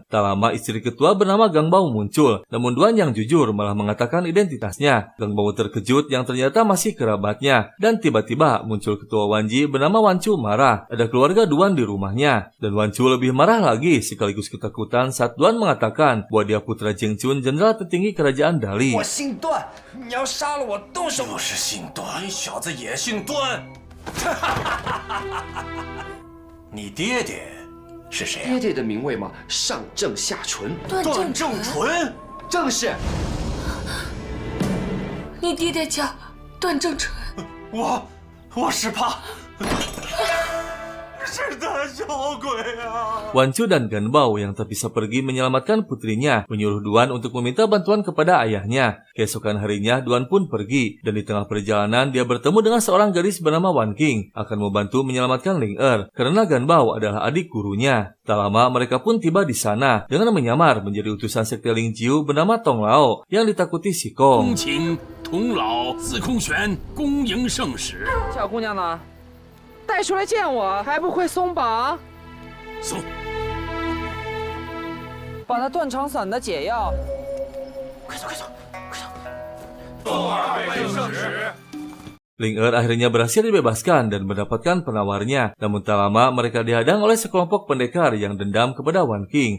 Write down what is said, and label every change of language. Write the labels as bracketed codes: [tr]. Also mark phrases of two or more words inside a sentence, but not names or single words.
[id] Tak lama istri ketua bernama Gang Bao muncul. Namun Duan yang jujur malah mengatakan identitasnya. Gang Bao terkejut yang ternyata masih kerabatnya. Dan tiba-tiba muncul ketua Wanji bernama Wan Chu marah. Ada keluarga Duan di rumah. rumahnya. Dan Wan Chu lebih marah lagi sekaligus ketakutan saat Duan mengatakan bahwa dia putra Jing Chun, jenderal tertinggi kerajaan Dali. [zh] 我姓段，你要杀了我，动手！就是姓段，你小子也姓段。你爹爹是谁啊？爹爹的名讳嘛，上正下纯，段正淳。正是。你爹爹叫段正淳。我是怕。是胆小鬼啊！ [id] Wan Chu dan Gan Bao yang tak bisa pergi menyelamatkan putrinya menyuruh Duan untuk meminta bantuan kepada ayahnya. Keesokan harinya Duan pun pergi dan di tengah perjalanan dia bertemu dengan seorang gadis bernama Wan Qing akan membantu menyelamatkan Ling Er karena Gan Bao adalah adik gurunya. Tak lama mereka pun tiba di sana dengan menyamar menjadi utusan sekte Ling Jiu bernama Tong Lao yang ditakuti Si Kong. [zh] 恭请童老司空玄恭迎圣使。小姑娘呢？带出来见我，还不会松绑？松。把那断肠散的解药。快走！ [id] Ling Er akhirnya berhasil dibebaskan dan mendapatkan penawarnya. Namun tak lama mereka dihadang oleh sekelompok pendekar yang dendam kepada Wan Qing.